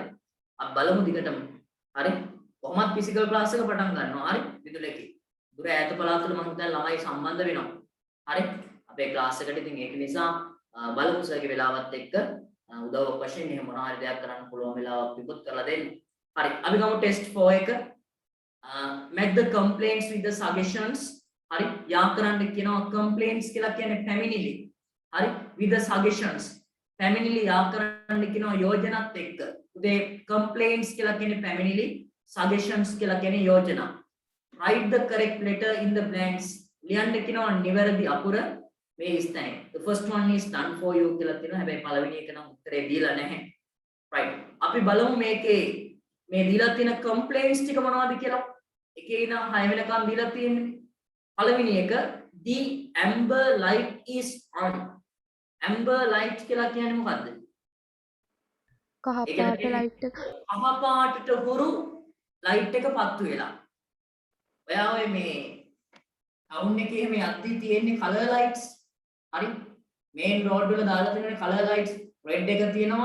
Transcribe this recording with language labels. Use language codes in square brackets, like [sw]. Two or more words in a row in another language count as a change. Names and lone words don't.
[si] අපි බලමු දිගටම. හරි? කොහොමද [en] physical class [si] එක පටන් ගන්නවා. හරි? විදුල එකේ. දුර ඈත පළාත්වල මම හිතන්නේ ළමයි සම්බන්ධ වෙනවා. හරි? අපේ class එකට ඉතින් ඒක නිසා බලමු සර්ගේ වෙලාවත් එක්ක උදව්වක් වශයෙන් එහෙම මොනවා හරි දෙයක් කරන්න පුළුවන් වෙලාවක් විපුත් කරලා දෙන්න. හරි. අපි ගමු test 4 එක. [en] Make the complaints with the suggestions. [si] හරි. යා කරන්න කියනවා complaints කියලා කියන්නේ පැමිණිලි. හරි. [en] with the suggestions. [si] පැමිණිලි යා කරන්න කියනවා යෝජනාත් එක්ක. උදේ complaints කියලා කියන්නේ පැමිණිලි, suggestions කියලා කියන්නේ යෝජනා. [en] Write the correct letter in the blanks. [si] ලියන්න කියනවා නිවැරදි අකුර මේ ස්ථානයේ. [en] The first one is done for you [si] කියලා තියෙනවා. හැබැයි පළවෙනි එක නම් උත්තරේ දීලා නැහැ. right. අපි බලමු මේකේ මේ දීලා තියෙන complaints ටික මොනවද කියලා. එකේ ඉඳන් 6 වෙනකම් දීලා තියෙන්නේ. පළවෙනි එක [en] the amber light is on. amber light [si] කියලා කියන්නේ මොකද්ද? කහ පාට ලයිට් එක. කහ පාටට හුරු ලයිට් එක පත්තු වෙලා. ඔයා ඔය මේ ටවුන් එකේ එහෙම යද්දි තියෙන්නේ [en] colour lights. [si] හරි? [en] main road [si] වල දාලා තියෙන [en] colour lights red [si] එක තියෙනවා.